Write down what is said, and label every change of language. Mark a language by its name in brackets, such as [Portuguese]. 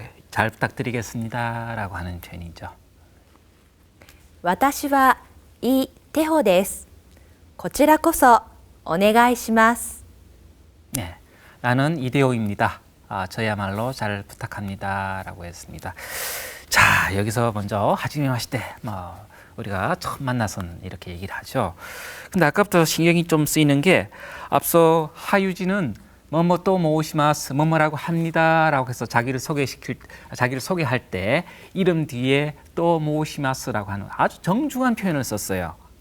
[Korean] 잘 부탁드리겠습니다라고 하는 표현이죠. [Japanese] 私はイ・テホです。こちらこそお願いします。 [Korean] 네, 나는 이대호입니다. 저야말로 잘 부탁합니다라고 했습니다. 자, 여기서 먼저 [Japanese] 하지메 마시테, [Korean] 우리가 처음 만나선 이렇게 얘기를 하죠. 근데 아까부터 신경이 좀 쓰이는 게 앞서 하유진은 뭐뭐 [Japanese] 또 모시마스 [Korean] 뭐뭐라고 합니다라고 해서 자기를 소개할 때 이름 뒤에 또 모시마스라고 하는 아주 정중한 표현을 썼어요.